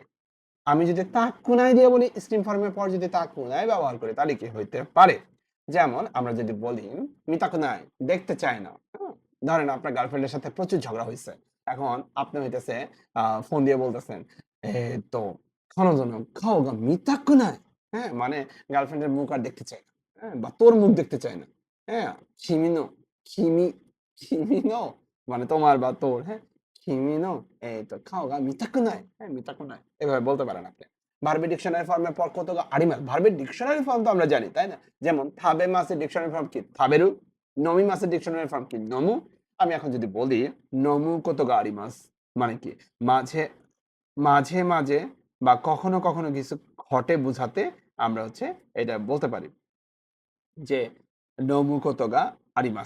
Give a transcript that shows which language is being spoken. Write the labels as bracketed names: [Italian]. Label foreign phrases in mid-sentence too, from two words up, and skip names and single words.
[Bangla] আমি যদি তাকুনাই দিয়ে বলি স্টিম ফর্মের পর যদি তাকুনাই ব্যবহার করি তাহলে কি হইতে পারে? যেমন আমরা যদি বলি মিতাকুনাই দেখতে চায় না। ধরেন আপনার গার্লফ্রেন্ডের সাথে প্রচুর ঝগড়া হইছে। এখন আপনি হইতেছে ফোন দিয়ে বলতেছেন, তো [Japanese] "彼女の顔が見たくない" [Bangla] হ্যাঁ? মানে গার্লফ্রেন্ডের মুখ আর দেখতে চায় না। হ্যাঁ? বা তোর মুখ দেখতে চায় না। হ্যাঁ? "কিমি কিমি কিমি মানে তোমার বা তোর, হ্যাঁ? [Japanese] "君 顔が見たくない" [Bangla] হ্যাঁ? [Japanese] 見たくない [Bangla] এভাবে বলতে পারেন আপনি। ভার্বের ডিকশনারি ফর্মের পর কতগুলো আরিমাল। ভার্বের ডিকশনারি ফর্ম তো আমরা জানি, তাই না? যেমন থাবে মাসের ডিকশনারি ফর্ম কি? থাবেরু। নমি মাসের ডিকশনারি ফর্ম কি? নমু। আমি এখন যদি বলি [Japanese] 飲む ことが あります [Bangla] মানে কি? মাঝে, মাঝে, মাঝে বা কখনো, কখনো কিছু ঘটে বুঝাতে আমরা হচ্ছে এটা বলতে পারি যে [Japanese] 飲む ことが あります.